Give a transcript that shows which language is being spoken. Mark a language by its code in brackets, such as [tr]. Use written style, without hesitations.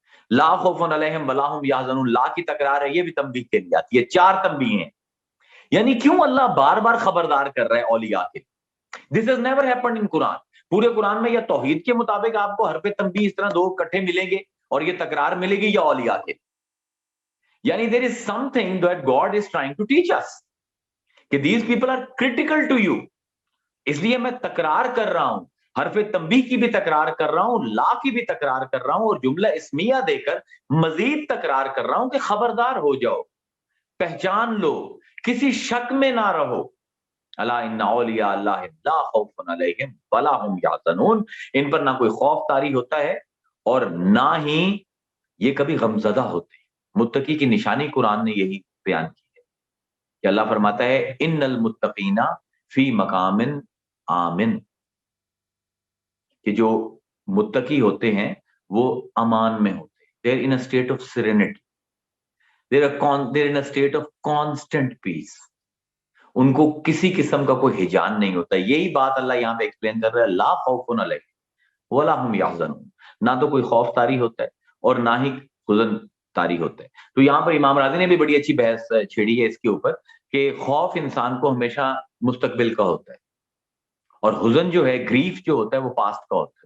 [ar] لا خوف علیہم ولا هم یحزنون، [ur] لا کی تکرار ہے، یہ بھی تنبیہ کے لیے آتی ہے. 4 تنبیہ ہیں. یعنی کیوں اللہ بار بار خبردار کر رہا ہے اولیاء کے؟ [en] This has never happened in Quran. [ur] پورے قرآن میں یا توحید کے مطابق آپ کو حرف تنبیہ اس طرح 2 اکٹھے ملیں گے اور یہ تکرار ملے گی، یا اولیاء کے. یعنی [en] there is something that God is trying to teach us کہ these people are critical to you. [ur] اس لیے میں تکرار کر رہا ہوں، حرف تنبیہ کی بھی تکرار کر رہا ہوں، لا کی بھی تکرار کر رہا ہوں، اور جملہ اسمیہ دے کر مزید تکرار کر رہا ہوں کہ خبردار ہو جاؤ، پہچان لو، کسی شک میں نہ رہو. [ar] الا ان اولیاء اللہ لا خوف علیہم ولا هم یحزنون، [ur] ان پر نہ کوئی خوف طاری ہوتا ہے اور نہ ہی یہ کبھی غمزدہ ہوتے. متقی کی نشانی قرآن نے یہی بیان کی ہے کہ اللہ فرماتا ہے [ar] ان المتقین فی مقام آمن، [ur] کہ جو متقی ہوتے ہیں وہ امان میں ہوتے ہیں. [en] They're in a state of serenity. They're in a state of constant peace. [ur] ان کو کسی قسم کا کوئی ہجان نہیں ہوتا. یہی بات اللہ یہاں پہ ایکسپلین کر رہا ہے، [ar] لا خوف علیہم ولا هم یحزنون. [ur] نہ تو کوئی خوف طاری ہوتا ہے اور نہ ہی حزن طاری ہوتا ہے. تو یہاں پر امام راضی نے بھی بڑی اچھی بحث چھیڑی ہے اس کے اوپر کہ خوف انسان کو ہمیشہ مستقبل کا ہوتا ہے اور حزن جو ہے، گریف جو ہوتا ہے، وہ پاسٹ کا ہوتا ہے.